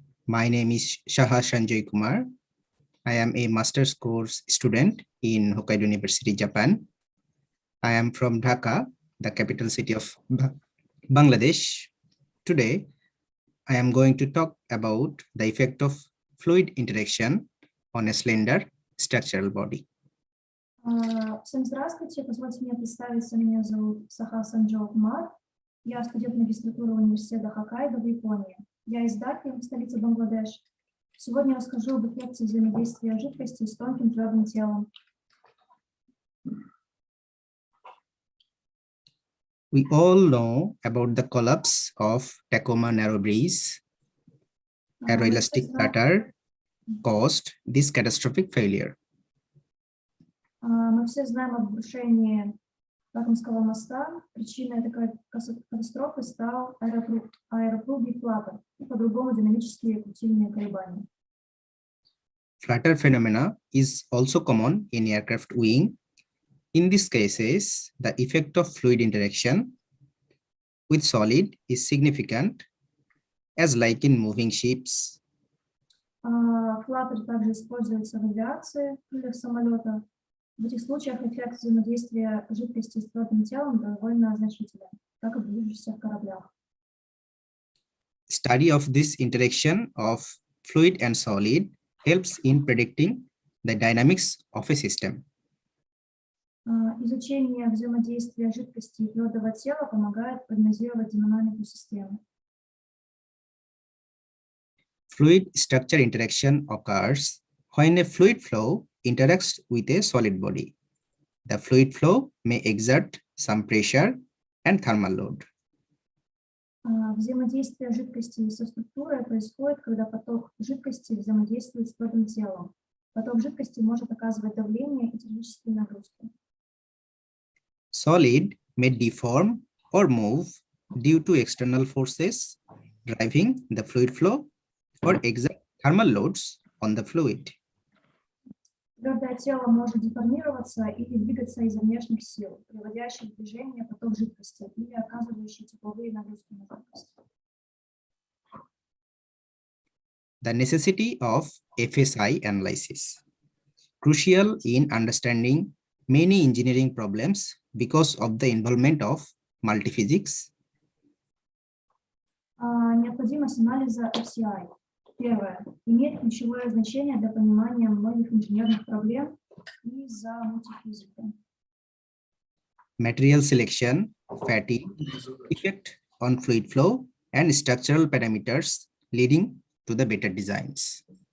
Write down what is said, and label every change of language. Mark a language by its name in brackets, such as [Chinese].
[English] My name is Shaha Sanjay Kumar. I am a master's course student in Hokkaido University, Japan. I am from Dhaka, the capital city of Bangladesh. Today, I am going to talk about the effect of fluid interaction on a slender structural body. [Russian] Всем здравствуйте. Позвольте мне представиться. Меня зовут Саха Санджо Кумар. Я студент магистратуры университета Хоккайдо в Японии. Я из Даки, столицы Бангладеш. Сегодня я расскажу об эффекте взаимодействия жидкости с тонким твердым телом. [English] We all know about the collapse of Tacoma Narrow Bridge. Aeroelastic flutter caused this catastrophic failure. [Russian] Мы все знаем об обрушении Токомского моста. Причиной такой катастрофы стал аэропругий флаттер, и по-другому динамические крутильные колебания. [English] Flutter phenomena is also common in aircraft wing. In these cases, the effect of fluid interaction with solid is significant, as like in moving ships. [Russian] Флаттер также используется в авиации, в крыльях самолета. В этих случаях эффект взаимодействия жидкости с твердым телом довольно значителен, как и в движущихся кораблях. [English] Study of this interaction of fluid and solid helps in predicting the dynamics of a system. [Russian] Изучение взаимодействия жидкости и твердого тела помогает прогнозировать динамику системы. [English] Fluid structure interaction occurs when a fluid flow interacts with a solid body. The fluid flow may exert some pressure and thermal load. [Russian] Взаимодействие жидкости со структурой происходит, когда поток жидкости взаимодействует с твердым телом. Поток жидкости может оказывать давление и термические нагрузки. [English] Solid may deform or move due to external forces driving the fluid flow or exert thermal loads on the fluid. [Russian] Твердое тело может деформироваться или двигаться из-за внешних сил, приводящих в движение поток жидкости или оказывающие тепловые нагрузки на жидкость. [English] The necessity of FSI analysis, crucial in understanding many engineering problems because of the involvement of multiphysics. [Russian] Необходимость анализа FCI. Первое. Имеет ключевое значение для понимания многих инженерных проблем из-за мультифизики. [English] Material selection, fatigue, effect on fluid flow, and structural parameters leading to the better designs.